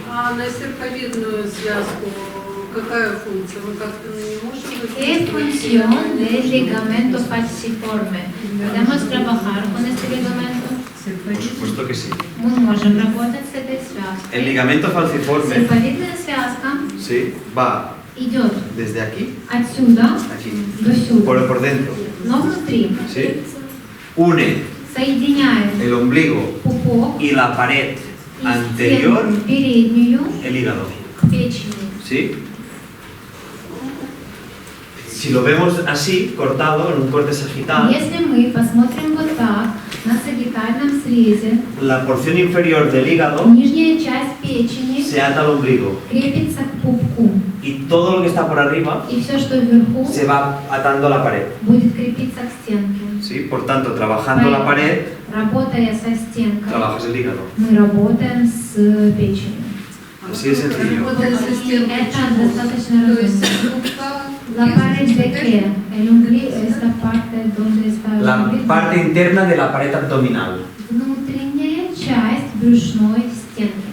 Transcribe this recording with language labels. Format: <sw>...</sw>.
<ru>А на серповидную связку какая функция? Мы как-то не можем...</ru> <es>¿Qué función del ligamento falciforme? ¿Podemos trabajar con este ligamento? Por supuesto que sí.</es> <ru>Мы можем работать с этой связкой.</ru> <es>El ligamento falciforme,</es> <ru>Серповидная связка</ru> <es>sí, va</es> <ru>идет</ru> <es>desde aquí</es> <ru>отсюда</ru> <es>a aquí.</es> <ru>до сюда,</ru> <es>Por dentro.</es> <ru>но внутри</ru> <es>¿Sí? Une</es> <ru>соединяет</ru> <es>el ombligo</es> <ru>пупок</ru> <es>y la pared</es> <ru>и</ru> <es>anterior,</es> <ru>стенку переднюю</ru> <es>el hígado.</es> <ru>к печени.</ru> <es>¿Sí? Si lo vemos así, cortado, en un corte sagital,</es> <ru>Если мы посмотрим вот так, на сагитальном срезе,</ru> <es>la porción inferior del hígado</es> <ru>нижняя часть печени</ru> <es>se ata al ombligo</es> <ru>крепится к пупку,</ru> <es>y todo lo que está por arriba</es> <ru>и все, что вверху,</ru> <es>se va atando a la pared.</es> <ru>будет крепиться к стенке.</ru> <es>¿Sí? Por tanto, trabajando la pared,</es> <ru>Работая со стенкой,</ru> <es>trabajas el hígado.</es> <ru>мы работаем с печенью.</ru> <es>Así de sencillo.</es> <ru>Это достаточно То есть разумно.</ru> <es>La pared de qué? El ombligo es la parte donde está el La ombligo. parte interna de la pared abdominal.</es> <ru>Внутренняя часть брюшной стенки.</ru>